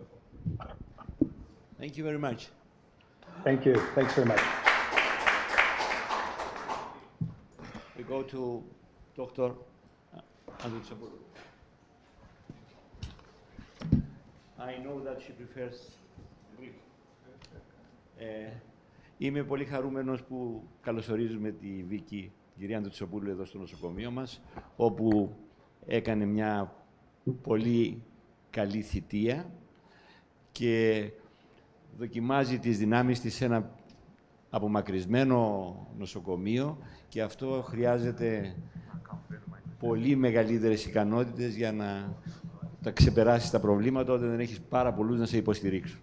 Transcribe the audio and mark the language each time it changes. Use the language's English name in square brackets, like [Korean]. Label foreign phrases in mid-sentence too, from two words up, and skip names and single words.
[English] Thank you very much. Thank you. Thanks very much. We go to Dr. Andrew. I know that she prefers Greek. [Greek] Είμαι πολύ χαρούμενος που καλωσορίζουμε τη Βίκη, την κυρία Αντουτσοπούλου, εδώ στο νοσοκομείο μας, όπου έκανε μια πολύ καλή θητεία και δοκιμάζει τις δυνάμεις της σε ένα απομακρυσμένο νοσοκομείο, και αυτό χρειάζεται πολύ μεγαλύτερες ικανότητες για να τα ξεπεράσεις τα προβλήματα όταν δεν έχεις πάρα πολλούς να σε υποστηρίξουν.